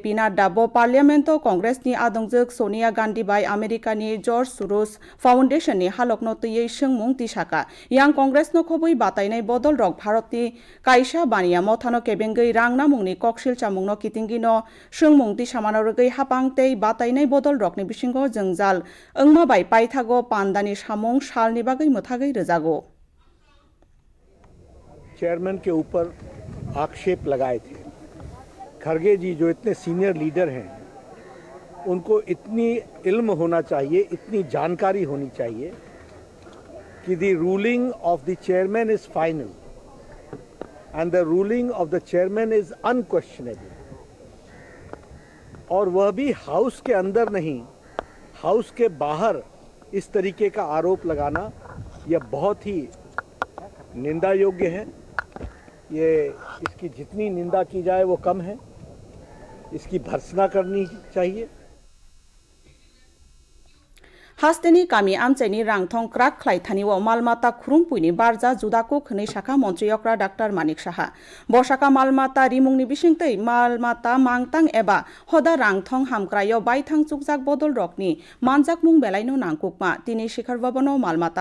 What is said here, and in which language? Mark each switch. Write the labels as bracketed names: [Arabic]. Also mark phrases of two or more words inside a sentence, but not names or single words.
[Kok Borok] Nadda bo Parliamento Congress ni adongjak Sonia Gandhi bai America ni George Soros Foundation ni halokno tuyei sengmung tisaka yang Congress no khobui batainai bodol rok Bharat ni kaisa bania mothano kebengei rangna mungni koksil chamungno kitingino sengmung tisamano rogei hapang tei batainai bodol rok ni bisingo jengjal engma bai paithago pandani samung salni bagai mothagei rejago. [Hindi] चेयरमैन के ऊपर आक्षेप लगाए थे। खरगे जी जो इतने सीनियर लीडर हैं, उनको इतनी इल्म होना चाहिए, इतनी जानकारी होनी चाहिए कि [English] the ruling of the chairman is final and the ruling of the chairman is unquestionable. [Hindi] और वह भी हाउस के अंदर नहीं, हाउस के बाहर इस तरीके का आरोप लगाना यह बहुत ही निंदा योग्य है। ये इसकी जितनी निंदा की जाए वो कम है, इसकी भर्त्सना करनी चाहिए। [Kok Borok] Hasteni kami amchaini rangthong krak khlaithani o malmata khurungpuini barja judako khwnei shakha montriyokra Dr. Manik Saha boshaka malmata rimungni bisingtei malmata mangtang eba hoda rangthong hamkrayo baithang chukjak bodol rokni manjak mung belaino nangkukma tini Shikhar Bhavano malmata